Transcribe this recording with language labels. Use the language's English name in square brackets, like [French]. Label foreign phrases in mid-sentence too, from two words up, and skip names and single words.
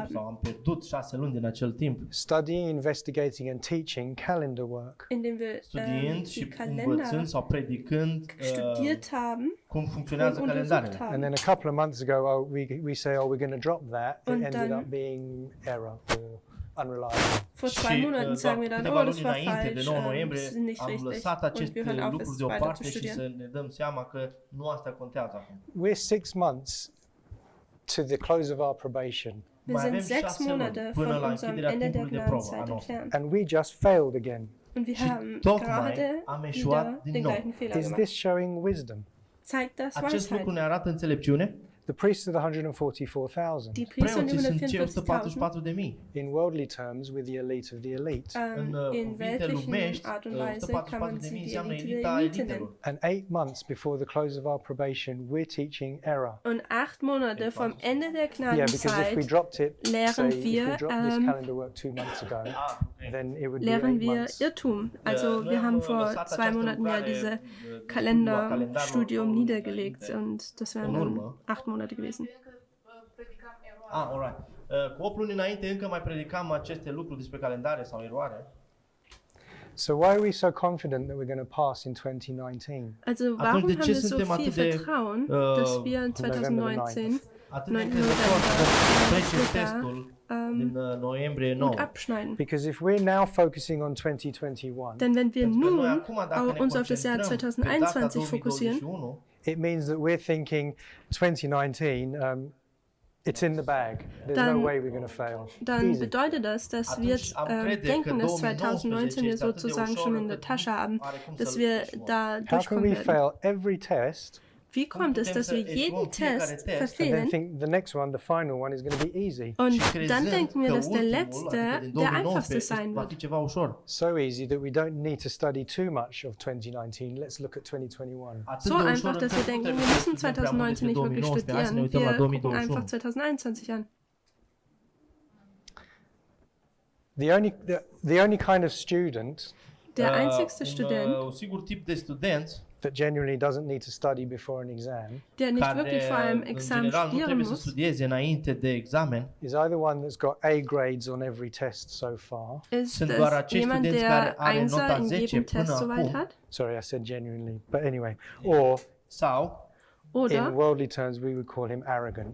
[Romanian] am pierdut 6 luni din acel timp [English] studying, investigating and teaching calendar work. [German] Indem wir [Romanian] studiind [German] die [Romanian] și [German] Kalender [Romanian] învățând sau predicând [German] studiert haben [Romanian] cum [German] und [Romanian] funcționează [German] untersucht [Romanian] calendarele. [English] And [German] haben. [English] then a couple of months ago, we say, oh, we're going to drop that. It [German] Und [English] ended [German] dann- [English] up being error or unreliable. [German] Vor 2 Monaten sagen wir dann, oh, das war falsch, das ist nicht [Romanian] am [German] richtig [Romanian] lăsat [German] und [Romanian] aceste [German] wir hören auf, [Romanian] lucruri [German] es weiter zu [Romanian] deoparte și [German] studieren. [Romanian] să ne dăm seama că nu asta contează acum. [English] We're 6 months to the close of our probation, [German] Wir [Romanian] Mai [German] sind [Romanian] avem [German] 6 [Romanian] 6 luni [German] Monate [Romanian] până [German] von [Romanian] la [German] unserem [Romanian] închiderea [German] Ende der [Romanian] timpului de probă a [German] Gnadenzeit [Romanian] noastră. [German] entfernt. [English] and we just failed again. [German] Und wir [Romanian] Și [German] haben [Romanian] tocmai [German] gerade [Romanian] am [German] wieder [Romanian] eșuat din [German] den [Romanian] nou. [German] gleichen Fehler [English] Is [German] gemacht. [English] this showing wisdom? [German] Zeigt das [Romanian] Acest [German] Weisheit? [Romanian] lucru ne arată înțelepciune. [English] The priests are the 144,000. [German] Die Priester sind [Romanian] Preoții sunt cei [German] 144.000. [Romanian] 144.000. [English] In worldly terms, with the elite of the elite. [German] In [Romanian] Cuvinte [German] weltlichen [Romanian] lumești, [German] Art und Weise kann man sie [Romanian] 144.000 [German] die [Romanian] înseamnă [German] Elite der [Romanian] elita [German] Elite [Romanian] elitelor. [German] nennen. [English] And 8 months before the close of our probation, we're teaching error. [German] Und 8 Monate vom Ende der [English] Yeah, because if we [German] Gnadenzeit [English] dropped it, say, [German] lehren [English] if we [German] wir, [English] dropped this calendar work 2 months ago, then it would be [German] lehren [English] 8 [German] wir [English] months. [German] Irrtum. Also wir haben vor 2 Monaten ja diese Kalenderstudium niedergelegt und das wären dann 8 Monate gewesen. [Romanian] Predicam eroare. [English] Alright. [Romanian] Cu 8 luni înainte încă mai predicam aceste lucruri despre calendare sau eroare. [English] So why are we so confident that we're going to pass in 2019? [German] Also warum [Romanian] Atunci, de [German] haben [Romanian] ce [German] wir so [Romanian] suntem [German] viel [Romanian] atât de, [German] Vertrauen, dass wir in 2019 [Romanian] atât de [German] 9. [Romanian] încrezători că trecem [German] November [Romanian] testul din noiembrie 9? [German] gut abschneiden? [English] Because if we're now focusing on 2021, [German] Denn wenn wir [Romanian] Pentru că noi [German] nun [Romanian] acum, dacă ne [German] uns auf das Jahr [Romanian] concentrăm pe data [German] 2021 fokussieren, [Romanian] 2021, [English] it means that we're thinking 2019, it's in the bag. There's no [German] Dann- way we're going to fail. dann [English] Easy. [German] bedeutet das, dass wir [Romanian] Atunci [German] jetzt [Romanian] am crede [German] denken, [Romanian] că [German] dass [Romanian] 2019 [German] 2019 wir [Romanian] este atât de [German] sozusagen [Romanian] ușor [German] schon in der [Romanian] încât [German] Tasche [Romanian] nu [German] haben, [Romanian] are cum [German] dass [Romanian] să-l [German] wir [Romanian] eșuăm. [German] da [English] How can [German] durchkommen [English] we [German] werden. [English] fail every test [German] Wie kommt es, [Romanian] putem [German] dass [Romanian] să [German] wir jeden [Romanian] eșuăm fiecare [German] Test [Romanian] test [English] and then [German] verfehlen [English] think the next one, the final one, is going to be easy? [German] und [Romanian] Și [German] dann [Romanian] crezând [German] denken wir, [Romanian] că [German] dass der [Romanian] ultimul, [German] letzte [Romanian] adică din [German] der einfachste [Romanian] 2019, [German] sein [Romanian] va [German] wird? [Romanian] fi ceva ușor. [English] So easy that we don't need to study too much of 2019. Let's look at 2021. [Romanian] Atât [German] So [Romanian] de ușor [German] einfach, dass wir [Romanian] încât nu [German] denken, [Romanian] trebuie [German] wir [Romanian] să [German] müssen [Romanian] studiem prea mult [German] 2019 [Romanian] despre [German] nicht wirklich [Romanian] 2019. Hai să ne [German] studieren. [Romanian] uităm la [German] Wir gucken [Romanian] 2021. [German] einfach 2021 an. [English] The only kind of student [German] Der einzigste Student, [Romanian] Un sigur tip de student [English] that genuinely doesn't need to study before an exam [German] der nicht [Romanian] care [German] wirklich vor einem [Romanian] în [German] Examen [Romanian] general nu [German] studieren [Romanian] trebuie să [German] muss, [Romanian] studieze înainte de examen. [English] is either one that's got A grades on every test so far. [German] ist [Romanian] Sunt doar [German] es [Romanian] acei [German] jemand, [Romanian] studenți [German] der [Romanian] care are [German] Einser [Romanian] nota [German] in [Romanian] 10 [German] jedem Test [Romanian] până [German] soweit [Romanian] acum. [German] hat. [English] Sorry, I said genuinely. But anyway, or [Romanian] Sau [English] in [German] Oder [English] worldly terms, we would call him arrogant.